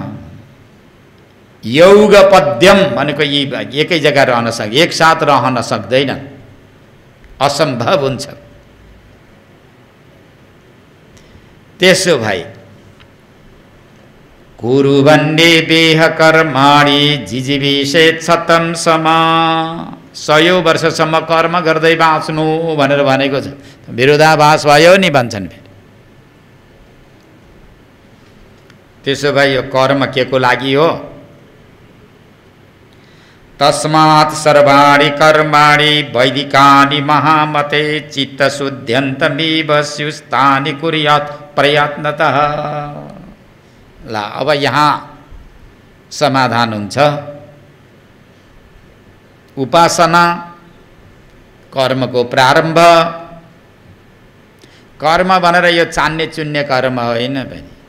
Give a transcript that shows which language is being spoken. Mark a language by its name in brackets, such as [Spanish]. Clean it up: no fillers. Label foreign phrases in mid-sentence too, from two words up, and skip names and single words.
[Nepali] योग पद्यम भनेको यी एकै जग्गा रहन सक्छ, एकसाथ रहन सक्दैन, असम्भव हुन्छ। त्यसो भए [Sanskrit] कुरु भन्ने बेह कर्माणि जिजीविषेत शतं समा, [Nepali] 100 वर्षसम्म कर्म गर्दै बाँच्नु भनेर भनेको छ। विरोधाभास भयो नि भन्छन्। त्यसो भए यो कर्म के को लागि हो? [Sanskrit] तस्मात् सर्वाणि कर्माणि वैदिकानि महामते चित्तशुद्ध्यन्तमेव स्युस्तानि कुर्यात् प्रयत्नतः। [Nepali] ल अब यहाँ समाधान हुन्छ। उपासना, कर्मको प्रारम्भ। कर्म भनेर यो चान्ने चुन्ने कर्म होइन भने।